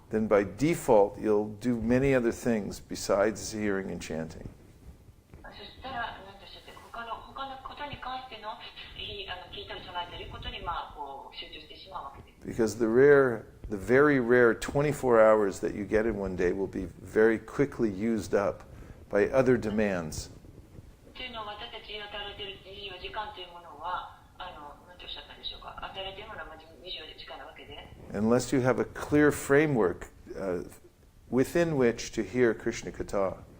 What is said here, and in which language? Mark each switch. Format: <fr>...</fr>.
<en>then by default you'll do many other things besides hearing and chanting.</en> <ja>そしたら何とおっしゃって他のことに関しての聞いたり唱えたりことに集中してしまうわけです。</ja> <en>Because the very rare 24 hours that you get in one day will be very quickly used up by other demands.</en> <ja>というのは私たちに与えられている24時間というものは何とおっしゃったんでしょうか？与えられているものは24時間なわけで。</ja> <en>Unless you have a clear framework within which to hear Krishna Katha.</en>